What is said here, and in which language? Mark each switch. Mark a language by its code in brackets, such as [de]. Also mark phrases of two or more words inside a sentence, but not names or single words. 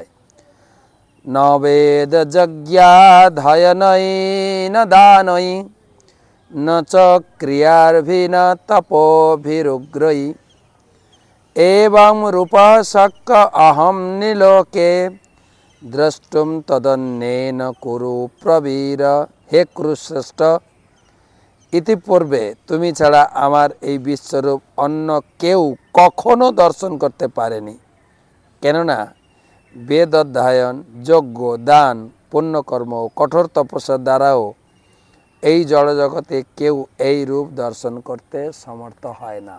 [sa] न वेद यज्ञाध्ययनैः न दानैः न च क्रियाभिः न तपोभिरुग्रैः एवं रूपः शक्य अहं निलोके द्रष्टुम तदन्येन कुरु प्रवीर। हे कुरुश्रेष्ठ, [bn] ইতিপূর্বে তুমি ছাড়া আমার এই বিশ্বরূপ অন্য কেউ কখনো দর্শন করতে পারেনি। কেননা বেদ অধ্যয়ন, যজ্ঞ, দান, পুণ্যকর্ম ও কঠোর তপস্যার দ্বারাও এই জড়জগতে কেউ এই রূপ দর্শন করতে সমর্থ হয় না।